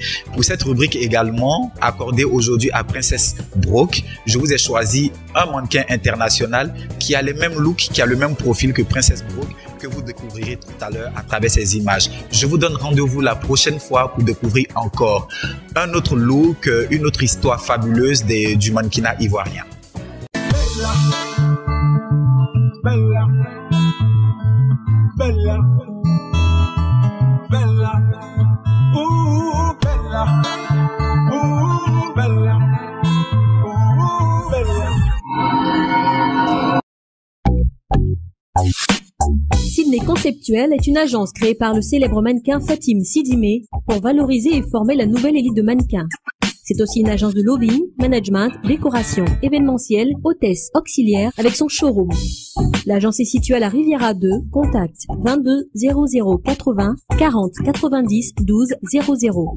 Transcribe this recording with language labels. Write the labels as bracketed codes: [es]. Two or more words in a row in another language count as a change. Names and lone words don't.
[fr] Pour cette rubrique également, accordée aujourd'hui à Princess Brook, je vous ai choisi un mannequin international qui a les mêmes looks, qui a le même profil que Princess Brook, que vous découvrirez tout à l'heure à travers ces images. Je vous donne rendez-vous la prochaine fois pour découvrir encore un autre look, une autre histoire fabuleuse du mannequinat ivoirien. [it] Bella, bella, bella, ooh, bella, ooh, bella, ooh, bella. [fr] Sydney Conceptuel est une agence créée par le célèbre mannequin Fatim Sidimé pour valoriser et former la nouvelle élite de mannequins. C'est aussi une agence de lobbying, management, décoration, événementiel, hôtesse, auxiliaire avec son showroom. L'agence est située à la Riviera 2, contact 22 00 80 40 90 12 00.